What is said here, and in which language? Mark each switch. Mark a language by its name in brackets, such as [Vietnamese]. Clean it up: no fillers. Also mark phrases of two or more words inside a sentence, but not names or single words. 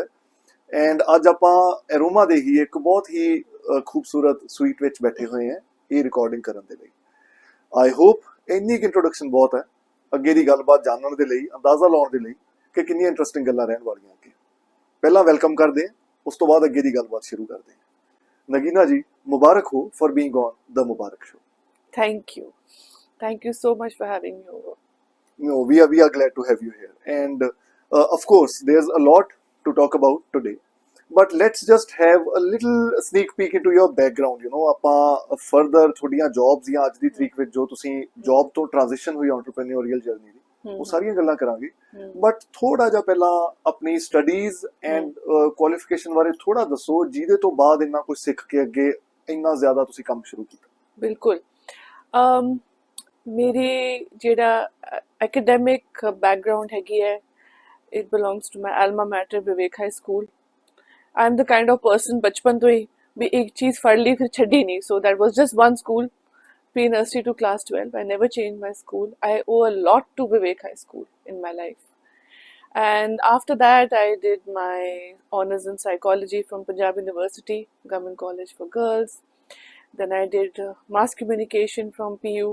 [Punjabi] ਐਂਡ ਅੱਜ ਆਪਾਂ ਅਰੋਮਾ ਦੇ ਹੀ ਇੱਕ ਬਹੁਤ ਹੀ ਖੂਬਸੂਰਤ ਸਵੀਟ ਵਿੱਚ ਬੈਠੇ ਹੋਏ ਹਾਂ ਇਹ ਰਿਕਾਰਡਿੰਗ ਕਰਨ ਦੇ ਲਈ। [English] I hope [Punjabi] ਇੰਨੀ ਕੁ ਇੰਟਰੋਡਕਸ਼ਨ ਬਹੁਤ ਹੈ ਅੱਗੇ ਦੀ ਗੱਲਬਾਤ ਜਾਣਨ ਦੇ ਲਈ, ਅੰਦਾਜ਼ਾ ਲਾਉਣ ਦੇ ਲਈ ਕਿ ਕਿੰਨੀਆਂ ਇੰਟਰਸਟਿੰਗ ਗੱਲਾਂ ਰਹਿਣ ਵਾਲੀਆਂ ਅੱਗੇ। ਪਹਿਲਾਂ ਵੈਲਕਮ ਕਰਦੇ ਹਾਂ, ਉਸ ਤੋਂ ਬਾਅਦ ਅੱਗੇ ਦੀ ਗੱਲਬਾਤ ਸ਼ੁਰੂ ਕਰਦੇ ਹਾਂ। ਨਗੀਨਾ ਜੀ, ਮੁਬਾਰਕ ਹੋ [English] for being on the [Punjabi] ਮੁਬਾਰਕ ਸ਼ੋ। [English] Thank you. Thank you so much for having me over. No, we are glad to have you here. And of course, there's a lot to talk about today. But let's just have a little sneak peek into your background. [Punjabi] ਆਪਾਂ further ਤੁਹਾਡੀਆਂ jobs ਜਾਂ ਅੱਜ ਦੀ ਤਰੀਕ ਵਿੱਚ ਜੋ ਤੁਸੀਂ job ਤੋਂ transition ਹੋਈ [English] entrepreneurial journey [Punjabi] ਦੀ, ਉਹ ਸਾਰੀਆਂ ਗੱਲਾਂ ਕਰਾਂਗੇ। But ਥੋੜਾ ਜਿਹਾ ਪਹਿਲਾਂ ਆਪਣੀ [English] studies and qualification [Punjabi] ਬਾਰੇ ਥੋੜਾ ਦੱਸੋ, ਜਿਹਦੇ ਤੋਂ ਬਾਅਦ ਇੰਨਾ ਕੁਝ ਸਿੱਖ ਕੇ ਅੱਗੇ ਇੰਨਾ ਜ਼ਿਆਦਾ ਤੁਸੀਂ ਕੰਮ ਸ਼ੁਰੂ ਕੀਤਾ। ਬਿਲਕੁਲ। मेरी ਜਿਹੜਾ [English] academic background [Punjabi] ਹੈਗੀ ਹੈ, [English] it belongs to my alma mater ਵਿਵੇਕ ਹਾਈ ਸਕੂਲ. I'm the kind of person [Punjabi] ਬਚਪਨ ਤੋ ਹੀ ਭੀ ਏਕ ਚੀਜ਼ ਫੜ ਲੀ ਫਿਰ ਛੜੀ ਨਹੀਂ. [English] So that was just one school, pre-nursery to class 12. I never changed my school. I owe a lot to Vivek High School in my life. And after that, I did my honors in psychology from Punjab University, Government College for Girls. Then I did mass communication from PU.